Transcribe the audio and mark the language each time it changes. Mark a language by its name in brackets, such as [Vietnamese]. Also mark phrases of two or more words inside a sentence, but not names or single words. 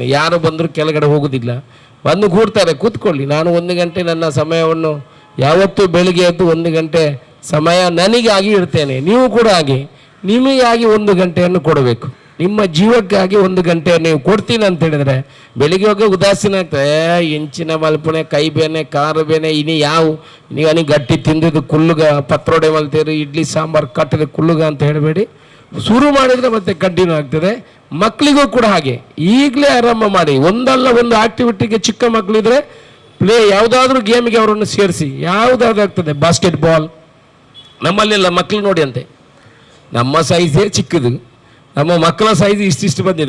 [Kannada] ಯಾರು ಬಂದರೂ ಕೆಳಗಡೆ ಹೋಗೋದಿಲ್ಲ, ಬಂದು ಕೂಡ್ತಾರೆ, ಕೂತ್ಕೊಳ್ಳಿ. ನಾನು 1 ಗಂಟೆ ನನ್ನ ಸಮಯವನ್ನು ಯಾವತ್ತೂ ಬೆಳಿಗ್ಗೆ ಎದ್ದು 1 ಗಂಟೆ ಸಮಯ ನನಗಾಗಿ ಇಡ್ತೇನೆ. ನೀವು ಕೂಡ ಹಾಗೆ ನಿಮಗಾಗಿ 1 ಗಂಟೆಯನ್ನು ಕೊಡಬೇಕು. ನಿಮ್ಮ ಜೀವಕ್ಕಾಗಿ 1 ಗಂಟೆ ನೀವು ಕೊಡ್ತೀನಿ ಅಂತ ಹೇಳಿದ್ರೆ ಬೆಳಿಗ್ಗೆ ಹೋಗಿ ಉದಾಸೀನ ಆಗ್ತದೆ. [Tulu] ಹೆಂಚಿನ ಮಲ್ಪನೆ, ಕೈ ಬೇನೆ, ಕಾರು ಬೇನೆ, [Kannada] ಇನ್ನು ನೀವು ಗಟ್ಟಿ ತಿಂದಿದ್ದು [Tulu] ಕುಲ್ಲುಗ, ಪತ್ರೋಡೆ ಮಲ್ತೀರಿ, [Kannada] ಇಡ್ಲಿ ಸಾಂಬಾರು [Tulu] ಕಟ್ಟಿದ ಕುಲ್ಲುಗ [Kannada] ಅಂತ ಹೇಳಬೇಡಿ. ಶುರು ಮಾಡಿದರೆ ಮತ್ತೆ ಕಂಟಿನ್ಯೂ ಆಗ್ತದೆ. ಮಕ್ಕಳಿಗೂ ಕೂಡ ಹಾಗೆ ಈಗಲೇ ಆರಂಭ ಮಾಡಿ. ಒಂದಲ್ಲ ಒಂದು ಆಕ್ಟಿವಿಟಿಗೆ ಚಿಕ್ಕ ಮಕ್ಕಳಿದ್ರೆ ಯಾವುದಾದ್ರೂ ಗೇಮ್ಗೆ ಅವರನ್ನು ಸೇರಿಸಿ, ಯಾವುದಾದ್ರೂ ಆಗ್ತದೆ. ಬಾಸ್ಕೆಟ್ಬಾಲ್ ನಮ್ಮಲ್ಲೆಲ್ಲ ಮಕ್ಕಳು ನೋಡಿ ಅಂತೆ, ನಮ್ಮ ಸೈಜೇ ಚಿಕ್ಕದು, ನಮ್ಮ ಮಕ್ಕಳ ಸೈಜ್ ಇಷ್ಟಿಷ್ಟು ಬಂದಿದೆ.